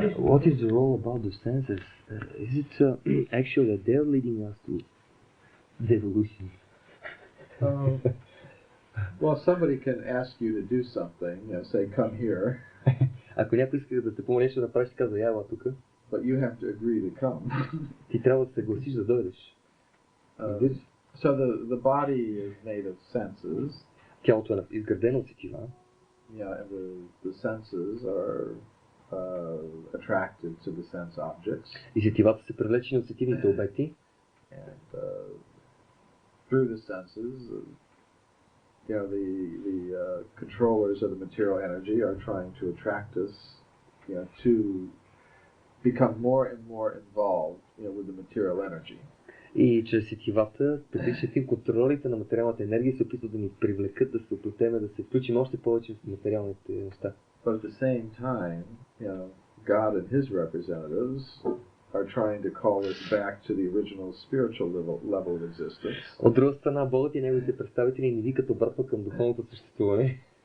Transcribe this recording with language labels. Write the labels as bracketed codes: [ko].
[en] What is the role about the senses? Is it actually that they're leading us to devolution? Well, somebody can ask you to do something, say, come here. [bg] Ако някой иска да те помоли нещо да направиш, ти казва, ява тук. [en] But you have to agree to come. [bg] Ти трябва да се съгласиш да дойдеш. [en] So the body is made of senses. [bg] Тялото е изградено от сетива. [en] Yeah, and the senses are attracted to the sense objects. [bg] И сетивата са привлечени от сетивните обекти. [en] And through the senses, the controllers of the material energy are trying to attract us, to become more and more involved, with the material energy. [bg] И чрез сетивата, предишните контролерите на материалната енергия се опитват да ни привлекат, да се оплетеме, да се включим още повече в материалните неща. [en] But at the same time, God and His representatives are trying to call us back to the original spiritual level of existence. [bg] От друга страна, Богът и неговите представители ни викат обратно към духовното съществуване.